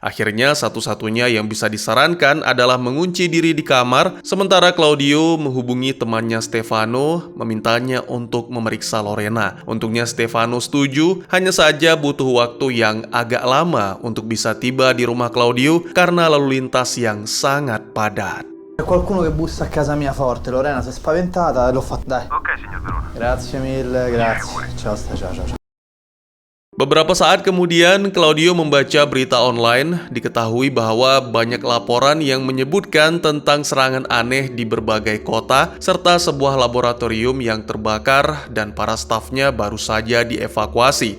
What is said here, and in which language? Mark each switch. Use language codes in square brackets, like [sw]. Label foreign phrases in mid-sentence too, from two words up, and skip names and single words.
[id] Akhirnya satu-satunya yang bisa disarankan adalah mengunci diri di kamar, sementara Claudio menghubungi temannya Stefano, memintanya untuk memeriksa Lorena. Untungnya Stefano setuju, hanya saja butuh waktu yang agak lama untuk bisa tiba di rumah Claudio karena lalu lintas yang sangat padat. [it] C'è qualcuno che bussa a casa mia forte, Lorena si è spaventata, l'ho fatta, dai. Ok, signor Verona. Grazie mille, grazie. Ciao, ciao. [id] Beberapa saat kemudian, Claudio membaca berita online. Diketahui bahwa banyak laporan yang menyebutkan tentang serangan aneh di berbagai kota, serta sebuah laboratorium yang terbakar dan para stafnya baru saja dievakuasi.